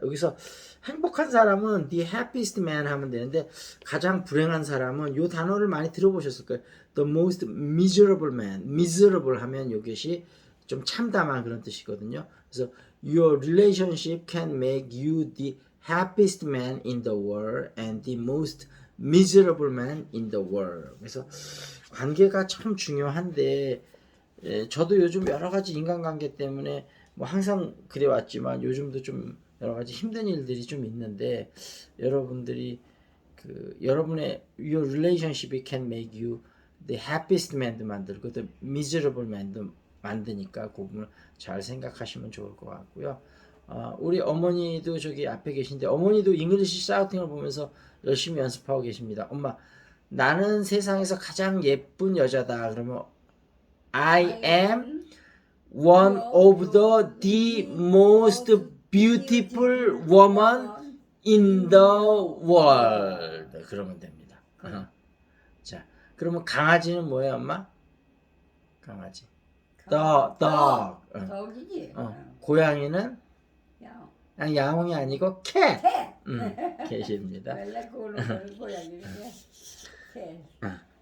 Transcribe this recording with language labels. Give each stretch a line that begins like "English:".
Korean: 여기서 행복한 사람은
English: the happiest man
Korean: 하면 되는데 가장 불행한 사람은 이 단어를 많이 들어보셨을 거예요.
English: the most miserable man.
Korean: miserable 하면 이것이 좀 참담한 그런 뜻이거든요. 그래서
English: your relationship can make you the happiest man in the world and the most miserable man in the world.
Korean: 그래서 관계가 참 중요한데 저도 요즘 여러 가지 인간관계 때문에 뭐 항상 그래왔지만 요즘도 좀 여러 가지 힘든 일들이 좀 있는데 여러분들이 그 여러분의
English: your relationship
Korean: 이
English: can make you the happiest man
Korean: 도 만들고
English: the miserable man
Korean: 도 만드니까 그 부분을 잘 생각하시면 좋을 것 같고요. 우리 어머니도 저기 앞에 계신데 어머니도 잉글리시 샤우팅을 보면서 열심히 연습하고 계십니다. 엄마 나는 세상에서 가장 예쁜 여자다. 그러면
English: I am one of the most beautiful woman in the world.
Korean: 그러면 됩니다. 자, 그러면 강아지는 뭐예요, 엄마? 강아지. dog. 덕이지. 고양이는 야, 아니, 야옹이 아니고 cat. 캣. 캣입니다. 원래 그거는 고양이인데 캣.